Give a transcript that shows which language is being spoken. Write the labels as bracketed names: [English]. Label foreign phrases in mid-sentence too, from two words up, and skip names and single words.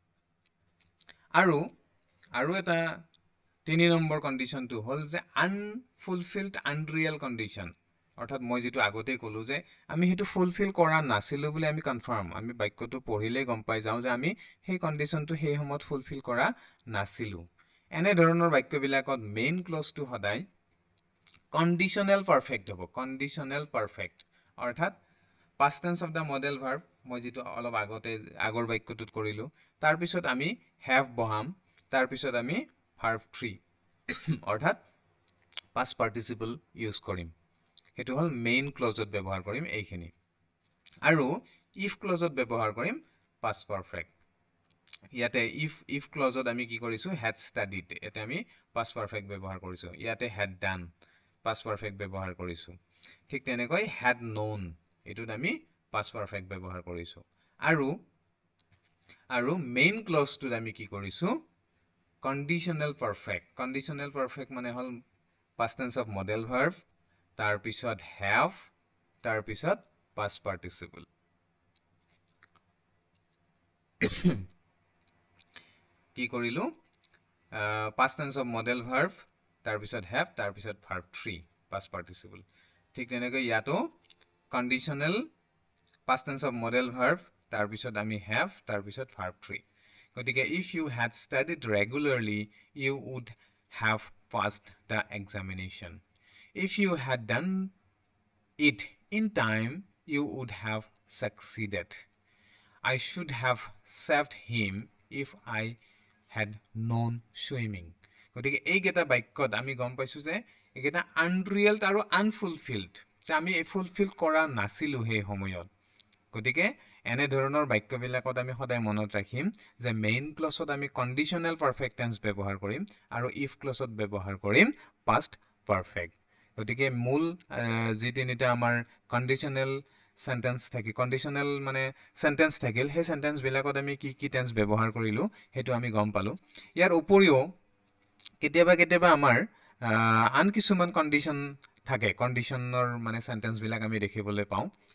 [Assamese] আৰু এটা 3 নম্বৰ কন্ডিশনটো হল যে [English] unfulfilled unreal condition [Assamese] অৰ্থাৎ মই যেটো আগতে কলো যে আমি হেতু ফুলফিল কৰা নাছিলো বুলি আমি কনফাৰ্ম আমি বাক্যটো পঢ়িলে গম পাই যাও যে আমি সেই কন্ডিশনটো সেই সময়ত ফুলফিল কৰা নাছিলো এনে ধৰণৰ বাক্যবিলাকত [English] main clauseটো [Assamese] সদায় [English] conditional perfect [Assamese] হ'ব [English] conditional perfect [Assamese] অৰ্থাৎ [English] past tense of the model verb [Assamese] মই যেটো অলপ আগৰ বাক্যটোত কৰিলো তাৰ পিছত আমি have বহাম তাৰ পিছত আমি verb 3 অৰ্থাৎ [English] past participle [Assamese] ইউজ কৰিম হেতু হল [English] main clauseত [Assamese] ব্যৱহাৰ কৰিম এইখিনি আৰু [English] if clauseত [Assamese] ব্যৱহাৰ কৰিম [English] past perfect [Assamese] ইয়াতে [English] if clauseত [Assamese] আমি কি কৰিছো [English] had studied [Assamese] এতে আমি [English] past perfect [Assamese] ব্যৱহাৰ কৰিছো ইয়াতে [English] had done past perfect [Assamese] ব্যৱহাৰ কৰিছো ঠিক তেনেকৈ [English] had known [Assamese] এটুত আমি [English] past perfect [Assamese] ব্যৱহাৰ কৰিছো আৰু [English] main clauseটোত [Assamese] আমি কি কৰিছো [English] conditional perfect [Assamese] মানে হল [English] past tense of model verb [Assamese] তাৰ পিছত have তাৰ পিছত [English] past participle [Assamese] কি কৰিলো [English] past tense of model verb [Assamese] তাৰ পিছত have তাৰ পিছত [English] verb 3 past participle [Assamese] ঠিক তেনেকৈ ইয়াতো conditional [English] past tense of model verb [Assamese] তাৰ পিছত আমি [English] have [Assamese] তাৰ পিছত [English] verb 3 গতিকে if you had studied regularly you would have passed the examination if you had done it in time you would have succeeded I should have saved him if I had known swimming [Assamese] গতিকে এই গেটা বাক্যত আমি গম পাইছো যে এগেটা আনৰিয়েল আৰু আনফুলফিলড যে আমি ফুলফিল কৰা নাছিলো হে সময়ত গতিকে এনে ধৰণৰ বাক্যবিলাকত আমি সদায় মনত ৰাখিম যে [English] main clauseত [Assamese] আমি [English] conditional perfect tense [Assamese] ব্যৱহাৰ কৰিম আৰু [English] if clauseত [Assamese] ব্যৱহাৰ কৰিম [English] past perfect [Assamese] গতিকে মূল যি তিনিটা আমাৰ [English] conditional sentence [Assamese] থাকি কন্ডিশনাল মানে সেন্টেন্স থাকিল হে সেন্টেন্স বিলাকত আমি কি টেন্স ব্যৱহাৰ কৰিলো হেতু আমি গম পালো ইয়াৰ উপৰিও কেতিয়াবা আমাৰ আন কিছুমান কন্ডিশন থাকে কন্ডিশনৰ মানে সেন্টেন্স বিলাক আমি দেখিবলৈ পাও